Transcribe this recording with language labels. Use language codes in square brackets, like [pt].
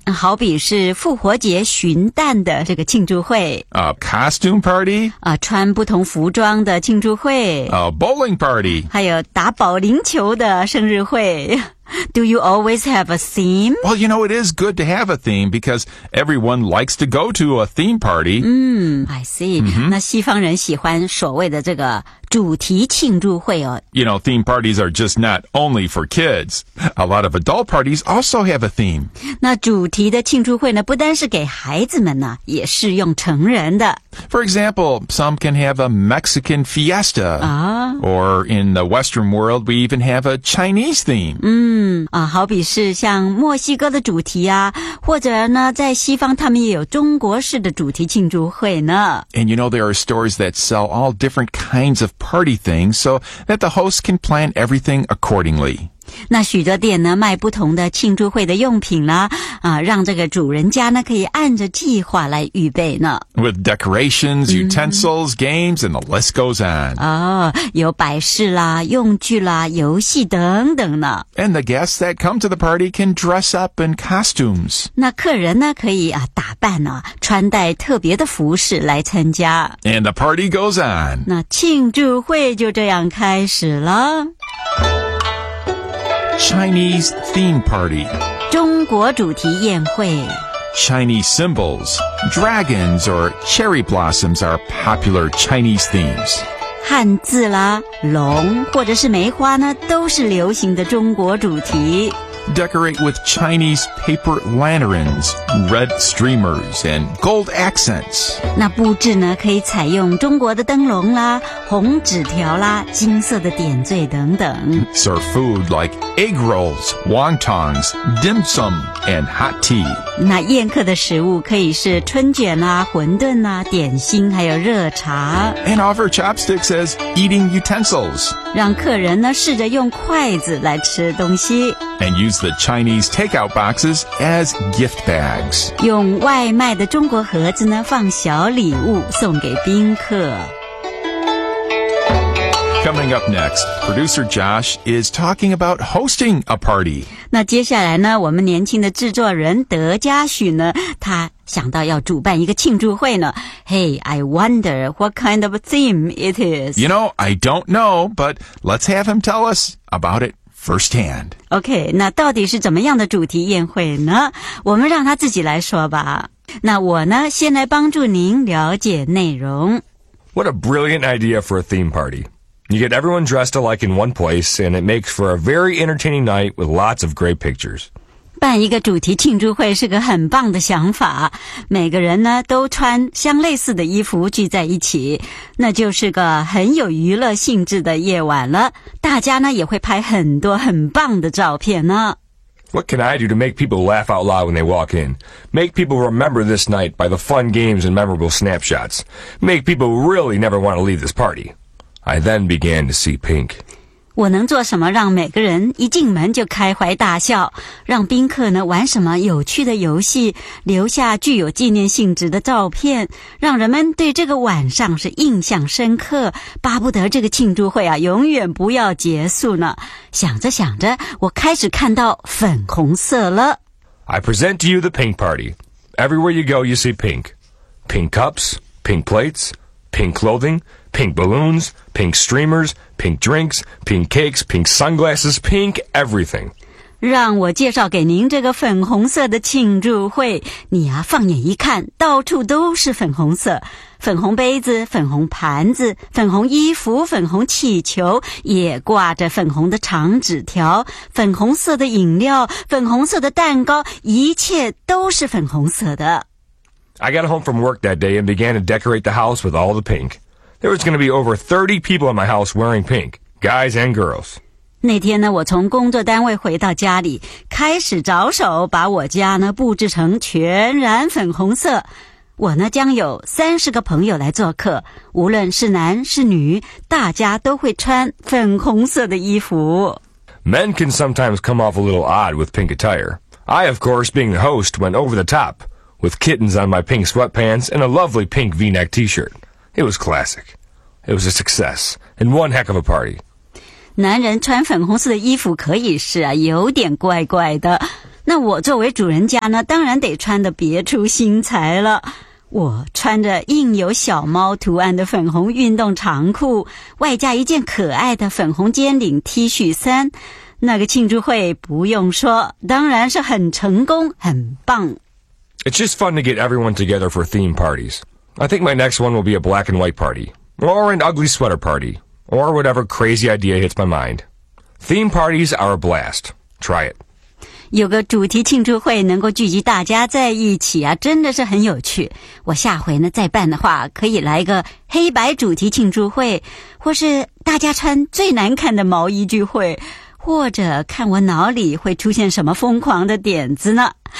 [zh] 好比是复活节寻蛋的这个庆祝会。 [en] A costume party? [zh] 穿不同服装的庆祝会。 [en] A bowling party? [zh] 还有打保龄球的生日会。 [en] Do you always have a theme? Well, you know, it is good to have a theme because everyone likes to go to a theme party. I see. Mm-hmm. [zh] 那西方人喜欢所谓的这个主题庆祝会哦。 [en] You know, theme parties are just not only for kids. A lot of adult parties also have a theme. [zh] 那主题的庆祝会呢，不单是给孩子们呢，也适用成人的。 [en] For example, some can have a Mexican fiesta. Or in the Western world, we even have a Chinese theme. [zh] 好比是像墨西哥的主题啊，或者呢，在西方他们也有中国式的主题庆祝会呢。 [en] And you know, there are stores that sell all different kinds of party things so that the host can plan everything accordingly. [zh] 那许多店呢，卖不同的庆祝会的用品啦，让这个主人家呢，可以按着计划来预备呢。 [en] With decorations, utensils, games, and the list goes on. [zh] 有摆饰啦，用具啦，游戏等等呢。 [en] And the guests that come to the party can dress up in costumes. [zh] 那客人呢，可以打扮呢，穿戴特别的服饰来参加。 [en] And the party goes on. [zh] 那庆祝会就这样开始了。 [en] Chinese theme party. [zh] 中国主题宴会 [en] Chinese symbols. Dragons or cherry blossoms are popular Chinese themes. [zh] 汉字啦，龙或者是梅花呢，都是流行的中国主题。 [en] Decorate with Chinese paper lanterns, red streamers, and gold accents. [zh] 那布置呢，可以采用中国的灯笼啦，红纸条啦，金色的点缀等等。 [en] Serve food like egg rolls, wontons, dim sum, and hot tea. [zh] 那宴客的食物可以是春卷啦，馄饨啦，点心，还有热茶。 [en] And offer chopsticks as eating utensils. [zh] 让客人呢，试着用筷子来吃东西。 [en] And use the Chinese takeout boxes as gift bags. [zh] 用外卖的中国盒子呢，放小礼物送给宾客。 [en] Coming up next, producer Josh is talking about hosting a party. [zh] 那接下来呢，我们年轻的制作人德嘉许呢，他想到要主办一个庆祝会呢。 [en] Hey, I wonder what kind of a theme it is. You know, I don't know, but let's have him tell us about it. Firsthand. [zh] Okay, 那到底是怎么样的主题宴会呢？我们让他自己来说吧。那我呢，先来帮助您了解内容。 [en] What a brilliant idea for a theme party. You get everyone dressed alike in one place, and it makes for a very entertaining night with lots of great pictures. [zh] 办一个主题庆祝会是个很棒的想法。每个人呢，都穿相类似的衣服聚在一起，那就是个很有娱乐性质的夜晚了。大家呢也会拍很多很棒的照片呢。 [en] What can I do to make people laugh out loud when they walk in? Make people remember this night by the fun games and memorable snapshots. Make people really never want to leave this party. I then began to see pink. [zh] 我能做什么让每个人一进门就开怀大笑，让宾客呢玩什么有趣的游戏，留下具有纪念性质的照片，让人们对这个晚上是印象深刻，巴不得这个庆祝会啊永远不要结束呢。想着想着，我开始看到粉红色了。 [en] I present to you the pink party. Everywhere you go, you see pink. Pink cups, pink plates, pink clothing,Pink balloons, pink streamers, pink drinks, pink cakes, pink sunglasses, pink everything. [zh] 让我介绍给您这个粉红色的庆祝会。你啊，放眼一看，到处都是粉红色。粉红杯子，粉红盘子，粉红衣服，粉红气球，也挂着粉红的长纸条，粉红色的饮料，粉红色的蛋糕，一切都是粉红色的。 [en] I got home from work that day and began to decorate the house with all the pink. There was going to be over 30 people in my house wearing pink, guys and girls. [zh] 那天呢，我从工作单位回到家里，开始着手把我家呢布置成全然粉红色。我呢将有30个朋友来做客，无论是男是女，大家都会穿粉红色的衣服。 [en] Men can sometimes come off a little odd with pink attire. I, of course, being the host, went over the top with kittens on my pink sweatpants and a lovely pink V-neck T-shirt. It was classic. It was a success and one heck of a party. [zh] 男人穿粉红色的衣服可以是啊，有点怪怪的。那我作为主人家呢，当然得穿得别出心裁了。我穿着印有小猫图案的粉红运动长裤，外加一件可爱的粉红尖领 T 恤衫，那个庆祝会不用说，当然是很成功，很棒。 [en] It's just fun to get everyone together for theme parties. I think my next one will be a black and white party, or an ugly sweater party, or whatever crazy idea hits my mind. Theme parties are a blast. Try it. [zh] 有个主题庆祝会能够聚集大家在一起啊，真的是很有趣。我下回呢再办的话，可以来个黑白主题庆祝会，或是大家穿最难看的毛衣聚会，或者看我脑里会出现什么疯狂的点子呢。